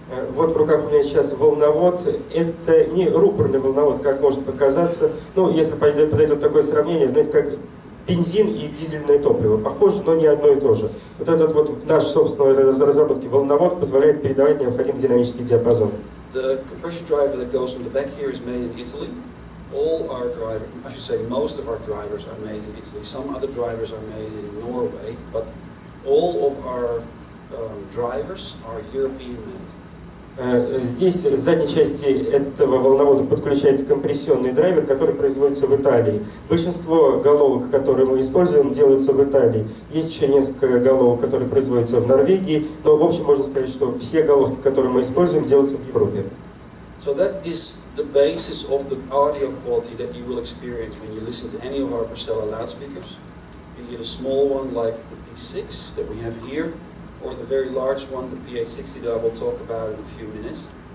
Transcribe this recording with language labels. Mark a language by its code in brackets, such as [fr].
[ru] Вот в руках у меня сейчас волновод. Это не рупорный волновод, как может показаться. Ну, если подойдет такое сравнение, знаете, как бензин и дизельное топливо. Похоже, но не одно и то же. Вот этот вот наш собственной разработки волновод позволяет передавать необходимый динамический диапазон. [en] The compression driver that goes on the back here is made in Italy. All our drivers, I should say most of our drivers are made in Italy. Some other drivers are made in Norway, but all of our drivers are European made. [ru] Здесь в задней части этого волновода подключается компрессионный драйвер, который производится в Италии. Большинство головок, которые мы используем, делаются в Италии. Есть еще несколько головок, которые производятся в Норвегии, но в общем можно сказать, что все головки, которые мы используем, делаются в Европе. [en] So that is the basis of the audio quality that you will experience when you listen to any of our Procella loudspeakers. Be it a small one like the P6 that we have here, or the very large one, the P860 that I will talk about in a few minutes.